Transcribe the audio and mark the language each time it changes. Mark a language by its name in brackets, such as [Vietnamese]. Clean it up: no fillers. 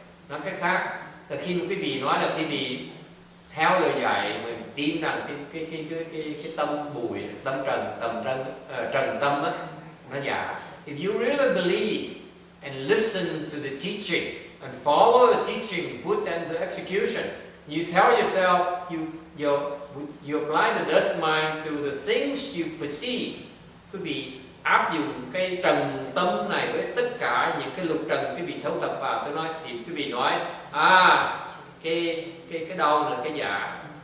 [Vietnamese] Nói cách khác là khi một cái vị nói là cái vị theo lời dạy mình tin rằng cái tâm bụi, tâm trần tâm á, nó giả. [English] If you really believe and listen to the teaching and follow the teaching, put them to execution, you tell yourself, you apply the dust mind to the things you perceive. [Vietnamese] Quý vị áp dụng cái trần tâm này với tất cả những cái lục trần cái vị thấu tập vào. Tôi nói thì quý vị nói cái đau là cái giả.